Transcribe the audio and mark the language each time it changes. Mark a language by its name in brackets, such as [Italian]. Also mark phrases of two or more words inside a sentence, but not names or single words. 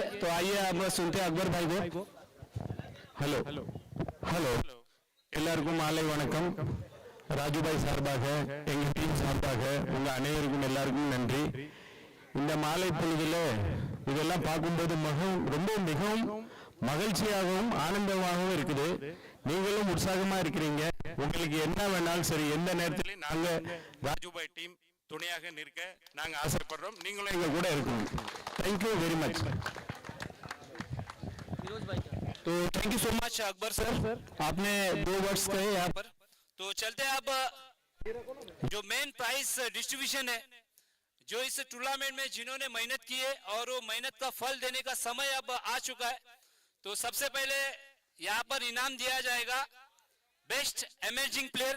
[Hindi] तो आइए अब सुनते हैं अकबर भाई को। [Tamil] ஹலோ ஹலோ எல்லாருக்கும் மாலை வணக்கம். ராஜுபாய் சார்பாக எங்கள் டீம் சார்பாக உங்கள் அனைவருக்கும் எல்லாருக்கும் நன்றி. இந்த மாலை பொழுதில் இதெல்லாம் பார்க்கும்போது மிகவும் மகிழ்ச்சியாகவும் ஆனந்தமாகவும் இருக்குது. நீங்களும் உற்சாகமா இருக்கிறீங்க. உங்களுக்கு என்ன வேணாலும் சரி, எந்த நேரத்திலையும் நாங்க ராஜுபாய் டீம் துணையாக நிற்க நாங்க ஆசைப்படுறோம். நீங்களும் எங்க கூட இருக்கணும். [English] Thank you very much. [Hindi] तो [English] thank you so much [Hindi] अकबर सर, आपने 2 वर्ड्स कहे यहाँ पर। तो चलते हैं अब जो [English] main prize distribution [Hindi] है, जो इस टूर्नामेंट में जिन्होंने मेहनत की है और वो मेहनत का फल देने का समय अब आ चुका है। तो सबसे पहले यहाँ पर इनाम दिया जाएगा [English] best emerging player.